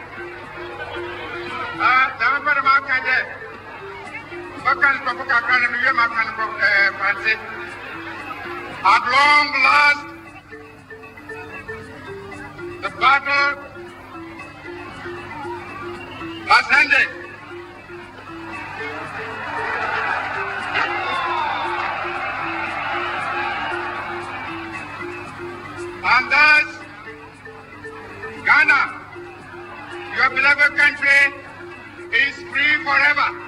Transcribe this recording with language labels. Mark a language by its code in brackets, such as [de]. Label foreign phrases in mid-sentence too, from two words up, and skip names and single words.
[en] Never mark a day. Bakan Kakra and Yamakan Francis. At long last, the battle has ended. And thus, Ghana, your beloved country, is free forever.